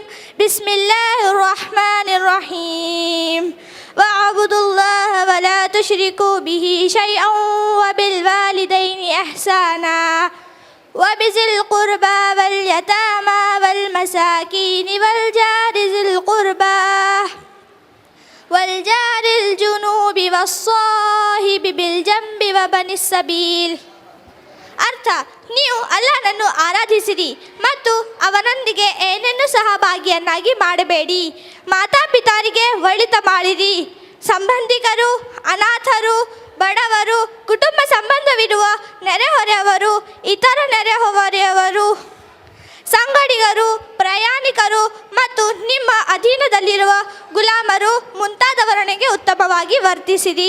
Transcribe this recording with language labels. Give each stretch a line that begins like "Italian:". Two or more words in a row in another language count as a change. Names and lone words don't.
Arabic: بسم الله الرحمن الرحيم واعبدوا الله ولا تشركوا به شيئا وبالوالدين إحسانا وبذي القربى واليتامى والمساكين والجار ذي القربى والجار الجنوب والصاحب بالجنب وبن السبيل.
Kannada: ಅರ್ಥ, ನೀವು ಅಲ್ಲಾಹನನ್ನು ಆರಾಧಿಸಿರಿ ಮತ್ತು ಅವನೊಂದಿಗೆ ಏನನ್ನು ಸಹಭಾಗಿಯನ್ನಾಗಿ ಮಾಡಬೇಡಿ. ಮಾತಾಪಿತರಿಗೆ ಒಳಿತ ಮಾಡಿರಿ. ಸಂಬಂಧಿಕರು, ಅನಾಥರು, ಬಡವರು, ಕುಟುಂಬ ಸಂಬಂಧವಿರುವ ನೆರೆಹೊರೆಯವರು, ಇತರ ನೆರೆಹೊರೆಯವರು, ಸಂಗಡಿಗರು, ಪ್ರಯಾಣಿಕರು ಮತ್ತು ನಿಮ್ಮ ಅಧೀನದಲ್ಲಿರುವ ಗುಲಾಮರು ಮುಂತಾದವರೊಂದಿಗೆ ಉತ್ತಮವಾಗಿ ವರ್ತಿಸಿರಿ.